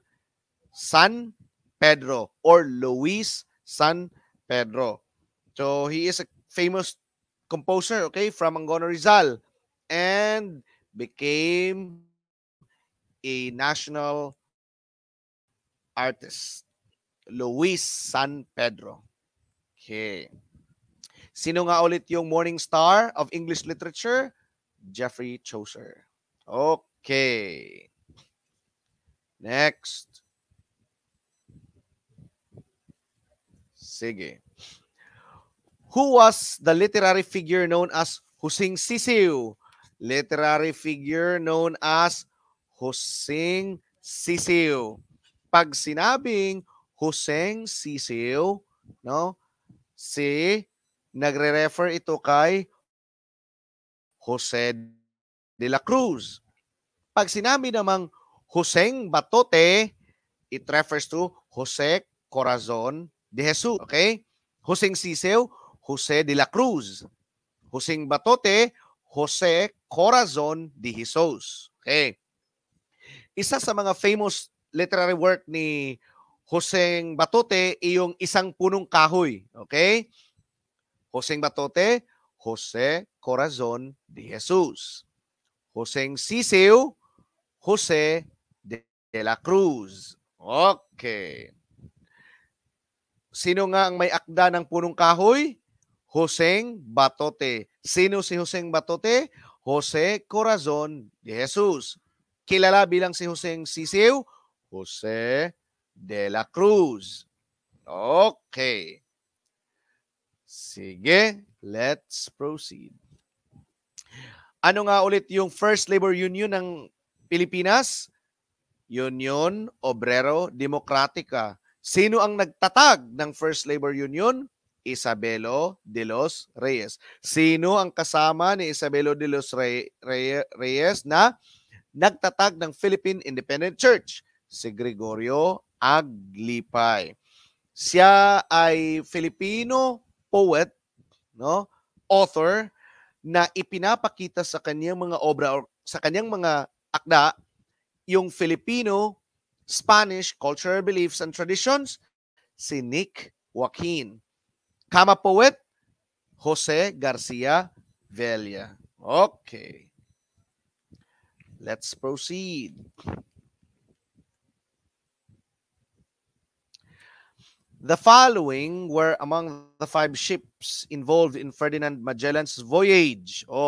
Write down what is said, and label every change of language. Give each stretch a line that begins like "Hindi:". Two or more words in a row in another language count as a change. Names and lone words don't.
English: San Pedro or Luis San Pedro. So he is a famous composer, okay, from Angono Rizal and became a national artist. Luis San Pedro. Okay.
Filipino: Sino nga ulit yung Morning Star of English Literature?
English: Geoffrey Chaucer. Okay. Next. Sige. Who was the literary figure known as Husing Sisiw? Literary figure known as Husing Sisiw.
Filipino: Pag sinabing Husing Sisiw, nagre-refer ito kay Jose de la Cruz. Pag sinabi namang Huseng Batote,
English: it refers to Jose Corazon de Jesus. Okay? Huseng Sisiw, Jose de la Cruz. Huseng Batote, Jose Corazon de Jesus. Okay?
Filipino: Isa sa mga
English: famous literary work
Filipino: ni Huseng Batote ay yung Isang Punong Kahoy.
English: Okay? Huseng Batote, Jose Corazon de Jesus. Huseng Sisiw, Jose de la Cruz. Okay.
Filipino: Sino nga ang may akda ng punong kahoy? Huseng Batote. Sino si Huseng Batote? Jose Corazon de Jesus. Kilala bilang si Huseng Sisiw? Jose de la Cruz.
English: Okay. Sige, let's proceed.
Filipino: Ano nga ulit yung
English: first labor union
Filipino: ng Pilipinas? Union Obrero Demokratika. Sino ang nagtatag ng
English: first labor union?
Filipino: Isabelo de los Reyes. Sino ang kasama ni Isabelo de los Reyes na nagtatag ng Philippine Independent Church? Si Gregorio Aglipay. Siya ay
English: Filipino poet,
Filipino: no? Author na ipinapakita sa kanyang mga obra o sa kanyang mga akda yung Filipino,
English: Spanish cultural beliefs and traditions, si Nick Joaquin.
Filipino: Kama poet, Jose Garcia Vella.
English: Okay. Let's proceed. The following were among the 5 ships involved in Ferdinand Magellan's voyage.